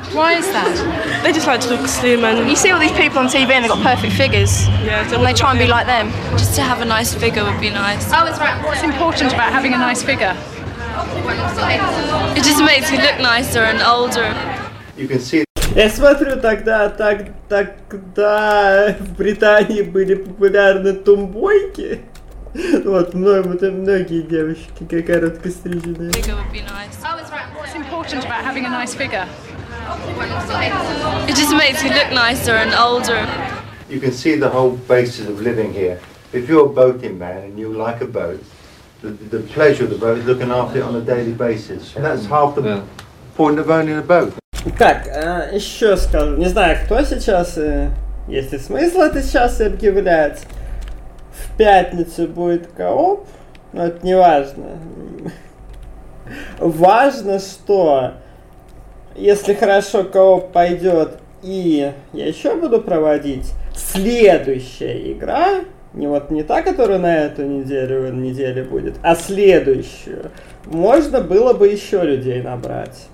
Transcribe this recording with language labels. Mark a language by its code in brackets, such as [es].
[en] Why is that? They just like to look slim. And you see all these people on TV and they've got perfect figures. Yeah. And they try and be like them. Just to have a nice figure would be nice. Oh, that's right. What's important about having a nice figure? It just makes you look nicer and older. You can see it. [ru] Я смотрю, тогда в Британии были популярны тумбойки. Вот, многие девочки коротко стрижены. [en] What's important about having a nice figure? It just makes you look nicer and older. You can see the whole basis of living here. If you're a boating man and you like a boat, the pleasure of the boat is looking after it on a daily basis. And that's half the point of owning a boat. [ru] Так, еще скажу, не знаю, кто сейчас, есть ли смысл это сейчас объявлять. В пятницу будет кооп, но это не важно. Важно, что если хорошо кооп пойдет, и я еще буду проводить, следующая игра, не вот не та, которая на эту неделю, неделе будет, а следующую, можно было бы еще людей набрать.